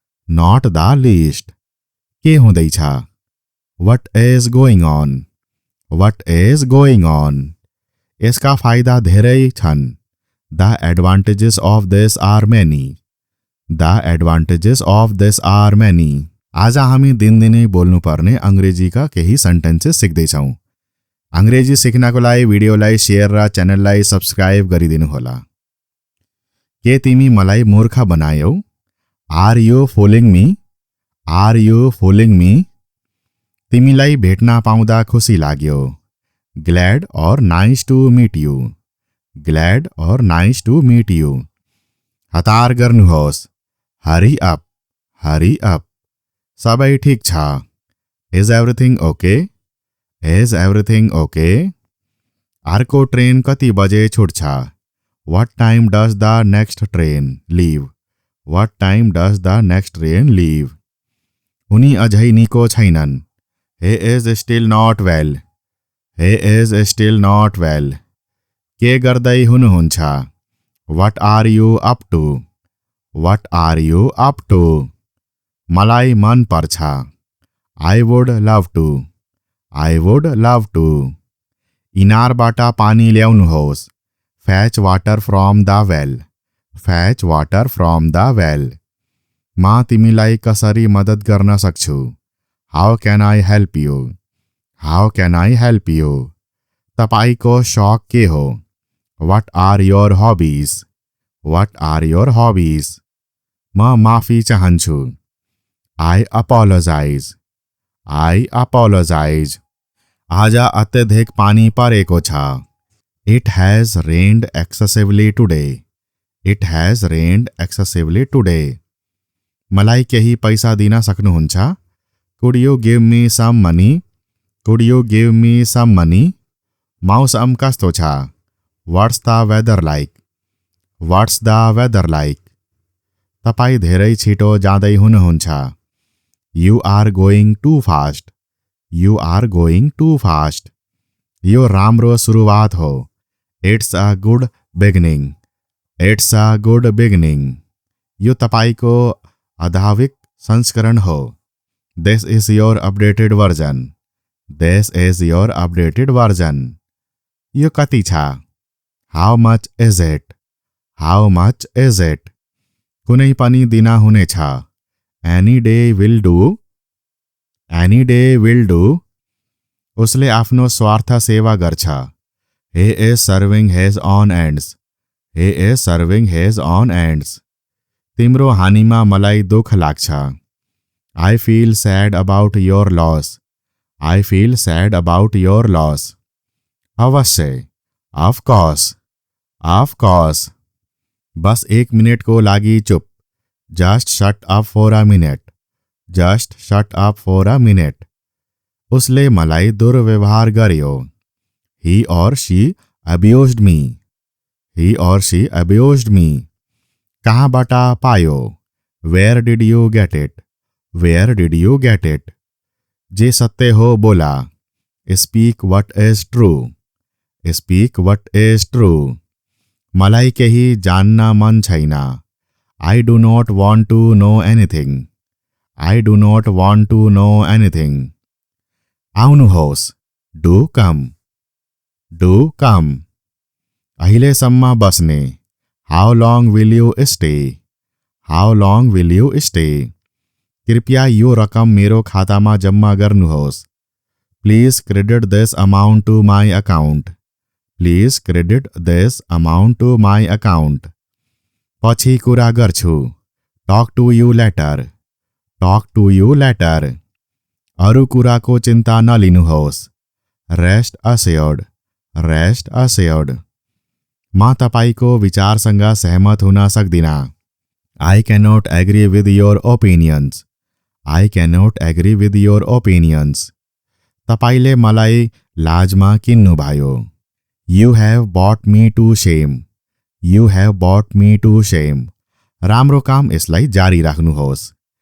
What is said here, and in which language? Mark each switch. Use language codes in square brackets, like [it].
[en] Not the list. [ne] के हुँदैछ? [en] What is going on? What is going on? [ne] यसका फाइदा धेरै छन्। [en] The advantages of this are many. The advantages of this are many. [ne] आज हामी दिनदिनै बोल्नुपर्ने अङ्ग्रेजीका केही सेन्टेन्सेस सिक्दैछौँ। अङ्ग्रेजी सिक्नको लागि भिडियोलाई सेयर र च्यानललाई सब्स्क्राइब गरिदिनुहोला। के तिमी मलाई मूर्ख बनायौ? [en] Are you fooling me? Are you fooling me? [ne] तिमीलाई भेट्न पाउँदा खुसी लाग्यो। [en] Glad or nice to meet you. Glad or nice to meet you. [ne] हतार गर्नुहोस्। [en] Hurry up. Hurry up. [ne] सबै ठिक छ। [en] Is everything okay? Is everything okay? [ne] अर्को ट्रेन कति बजे छुट्छ? [en] What time does the next train leave? What time does the next train leave? [ne] उनी अझै निको छैनन्। [en] he is still not well. he is still not well. [ne] के गर्दै हुनुहुन्छ? [en] what are you up to? what are you up to? [ne] मलाई मन पर्छ। [en] I would love to. I would love to. [ne] इनारबाट पानी ल्याउनुहोस्। [en] fetch water from the well. fetch water from the well. [ne] म तिमीलाई कसरी मद्दत गर्न सक्छु? [en] How can I help you? How can I help you? [ne] तपाईको शौक के हो? [en] What are your hobbies? What are your hobbies? [ne] म माफी चाहन्छु। [en] I apologize. I apologize. [ne] आज अत्यधिक पानी परेको छ। [en] It has rained excessively today. It has rained excessively today. [ne] मलाई केही पैसा दिन सक्नुहुन्छ? [en] Could you give me some money? Could you give me some money? [ne] मौसम कस्तो छ? [en] What's the weather like? What's the weather like? [ne] तपाईँ धेरै छिटो जाँदै हुनुहुन्छ। [en] You are going too fast. You are going too fast. [ne] यो राम्रो सुरुवात हो। [en] It's a good beginning. It's a good beginning. [ne] यो तपाईको आधाविक संस्करण हो। [en] This is your updated version. This is your updated version. [ne] यो कति छ? [en] How much is it? How much is it? [ne] कुनै पनि दिन हुनेछ। [en] Any day will do. Any day will do. [ne] उसले आफ्नो स्वार्थ सेवा गर्छ। [en] He is serving his own ends. He is serving his own ends. [ne] तिम्रो हानिमा मलाई दुःख लाग्छ. [en] I feel sad about your loss. I feel sad about your loss. [ne] अवश्य. [en] Of course. Of course. [ne] Bus 1 minute को लागि चुप. [en] Just shut up for a minute. Just shut up for a minute. [ne] उसले मलाई दुर्व्यवहार गर्यो. [en] He or she abused me. He or she abused me. [ne] कहाँबाट पायो? [en] Where did you get it? Where did you get it? [ne] जे सत्य हो बोला. [en] Speak what is true. Speak what is true. [ne] मलाई केही जान्न मन छैन. [en] I do not want to know anything. I do not want to know anything. [ne] आउनुहोस्. [en] Do come. Do come. [ne] अहिलेसम्म बस्ने. [en] How long will you stay? How long will you stay? [ne] कृपया यो रकम मेरो खातामा जम्मा गर्नुहोस्. [en] Please credit this amount to my account. Please credit this amount to my account. [ne] पछि कुरा गर्छु. [en] Talk to you later. Talk to you later. [ne] अरू कुराको चिन्ता नलिनुहोस्. [en] Rest assured. Rest assured. [ne] म तपाईको विचारसँग सहमत हुन सक्दिन. [en] I cannot agree with your opinions. I cannot agree with your opinions. [ne] तपाईले मलाई लाजमा किन्नुभयो. [en] You have brought me to shame. You have brought me to shame. [ne] राम्रो काम, यसलाई जारी राख्नुहोस्.